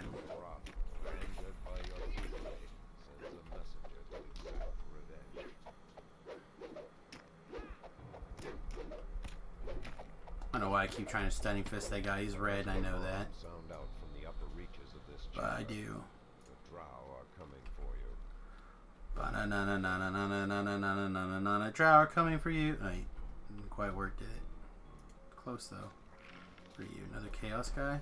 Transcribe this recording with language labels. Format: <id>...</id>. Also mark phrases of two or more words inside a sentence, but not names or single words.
<en>Angered by your thievery, sends a messenger to exact revenge. I don't know why I keep trying to stunning fist that guy. He's red, I know that. Sound out from the upper reaches of this But I do. The drow are coming for you. Ba-na-na-na-na-na-na-na-na-na-na-na-na-na. Drow are coming for you. I didn't quite work, did it? Close though. For you, another chaos guy.</en>